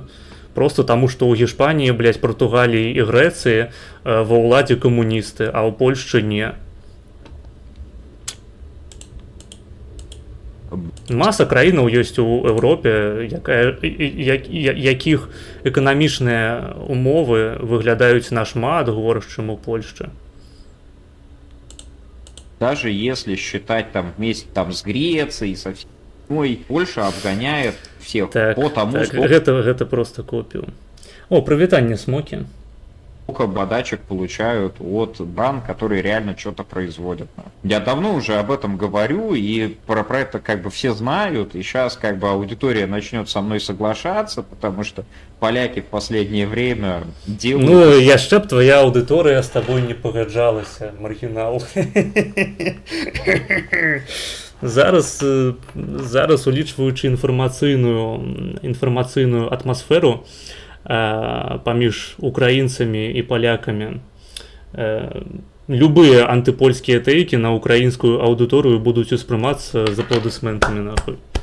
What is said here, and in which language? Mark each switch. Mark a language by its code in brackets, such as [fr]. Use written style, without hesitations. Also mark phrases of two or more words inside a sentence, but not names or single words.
[be] Просто таму, што ў Гішпаніі, Партугаліі і Грэцыі ва ўладзе камуністы, а ў Польшчы не. Маса краінаў ёсць у Еўропе, якіх эканамічныя умовы выглядаюць нашмат горш, чым у Польшчы. [ru] Даже если считать там вместе с Грецией, Ой, Польша обгоняет всех Так, по тому, так, [be] гэта просто копію. О, прывітанне, смокі. [ru] сколько подачек получают от бран, которые реально что-то производят. Я давно уже об этом говорю, и про это как бы все знают, и сейчас как бы аудитория начнет со мной соглашаться, потому что поляки в последнее время делают... [be] Ну, яшчэ б твоя аўдыторыя з табой не пагаджалася, маргінал. Зараз улічваючы інфармацыйную атмасферу паміж украінцамі і палякамі, любыя антыпольскія тэйкі на украінскую аўдыторыю будуць успрымацца з апладысментамі, нахуй.